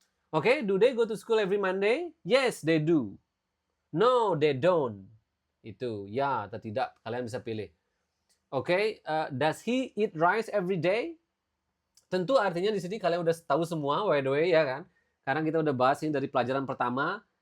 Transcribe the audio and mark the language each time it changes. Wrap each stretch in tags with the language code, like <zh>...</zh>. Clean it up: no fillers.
<en>Oke, do they go to school every Monday? Yes, they do. No, they don't.</en> <id>Itu ya atau tidak, kalian bisa pilih.</id> <en>Oke, does he eat rice every day?</en> <id>Tentu artinya di sini kalian udah tahu semua,</id> <en>by the way,</en> <id>ya kan? Karena kita udah bahas ini dari pelajaran pertama.</id>